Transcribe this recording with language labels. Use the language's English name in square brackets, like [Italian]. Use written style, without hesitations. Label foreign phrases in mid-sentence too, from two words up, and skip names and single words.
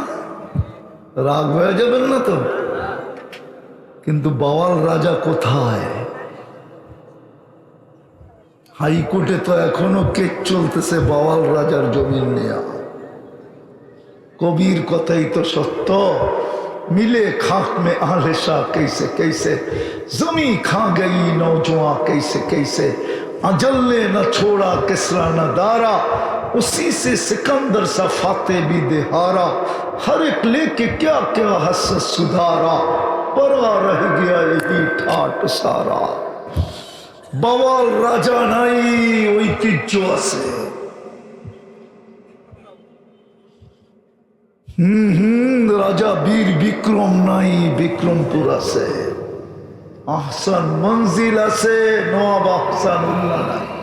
[Bangla] রাগ হয়ে যাবেন না তো? কিন্তু বাওয়াল রাজা কোথায়? হাইকোর্টে তো এখনো কেস চলতেছে বাওয়াল রাজার জমিন নেয়া। কবির কথাই তো সত্য। [Urdu] ملے خاک میں عالیشاں کیسے کیسے، زمیں کھا گئی نوجواں کیسے کیسے، اجل نے نہ چھوڑا کسریٰ نہ دارا، اسی سے سکندر سا فاتح بھی دہارا، ہر ایک لے کے کیا کیا حسرت سدھارا، پڑا رہ گیا یہی ٹھاٹ سارا. [Bangla] বাওয়াল রাজা নাই ঐতিহ্য আছে। রাজা বীর বিক্রম নাই, বিক্রমপুর আছে। আহসান মঞ্জিল আছে, নবাব আহসানুল্লাহ নাই।